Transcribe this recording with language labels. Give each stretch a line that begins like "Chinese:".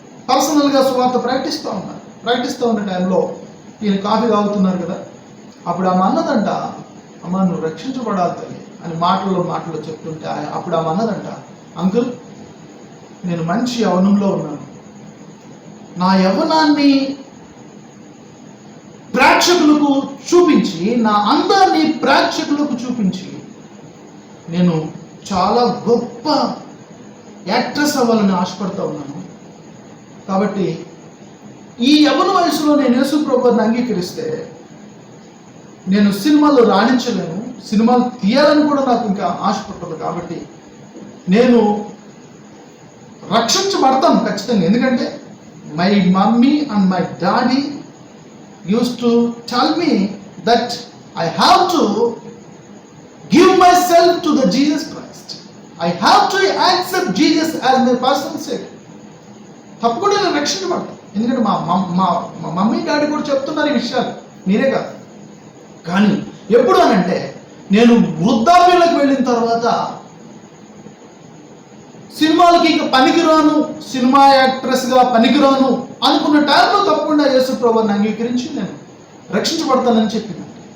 Telugu: పర్సనల్గా సువార్త ప్రకటిస్తూ ఉన్న టైంలో ఈయన కాఫీ తాగుతున్నారు కదా, అప్పుడు ఆమె అన్నదంట, అమ్మ నువ్వు రక్షించబడాలి తల్లి అని మాటల్లో చెప్తుంటే అప్పుడు ఆమె అన్నదంట, అంకుల్ నేను మంచి యవ్వనంలో ఉన్నాను, నా యవ్వనాన్ని ప్రేక్షకులకు చూపించి, నా అందాన్ని ప్రేక్షకులకు చూపించి నేను చాలా గొప్ప యాక్ట్రెస్ అవ్వాలని ఆశపడతా ఉన్నాను. కాబట్టి ఈ యవ్వన వయసులో నేను యేసు ప్రభువుని అంగీకరిస్తే నేను సినిమాలో రాణించలేను, సినిమాలు తీయాలని కూడా నాకు ఇంకా ఆశపడదు. కాబట్టి నేను రక్షించబడతాను ఖచ్చితంగా. ఎందుకంటే
English: My mummy and my daddy used to tell me that I have to give myself to the Jesus Christ. I have to accept Jesus as my personal savior.
Telugu: తప్పకుండా నేను రక్షించబడతాను. ఎందుకంటే మా మమ్మీ డాడీ కూడా చెప్తున్నారు ఈ విషయాలు, మీరే కాదు. కానీ ఎప్పుడు అనంటే నేను వృద్ధాప్యంలోకి వెళ్ళిన తర్వాత సినిమాలకి ఇంకా పనికిరాను, సినిమా యాక్ట్రెస్గా పనికిరాను అనుకున్న టైంలో తప్పకుండా యేసు ప్రభువుని అంగీకరించి నేను రక్షించబడతానని చెప్పింది.